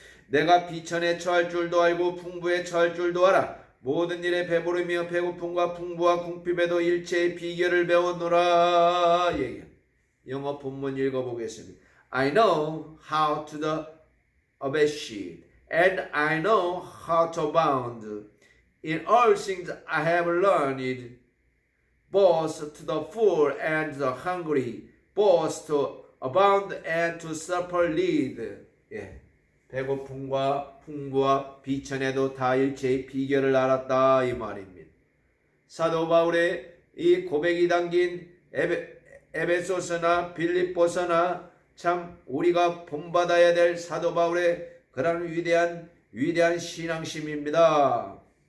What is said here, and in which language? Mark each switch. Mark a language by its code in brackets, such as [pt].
[ko] 내가 비천에 처할 줄도 알고 풍부에 처할 줄도 알아. 모든 일에 배부르며 배고픔과 풍부와 궁핍에도 일체의 비결을 배웠노라. 영어 본문 읽어보겠습니다. [en] I know how to the abashed, and I know how to abound. In all things I have learned, both to the full and the hungry, both to abound and to suffer need. [ko] 배고픔과 풍부와 비천에도 다 일체의 비결을 알았다 이 말입니다. 사도 바울의 이 고백이 담긴 에베소서나 빌립보서나 참 우리가 본받아야 될 사도 바울의 그런 위대한 신앙심입니다.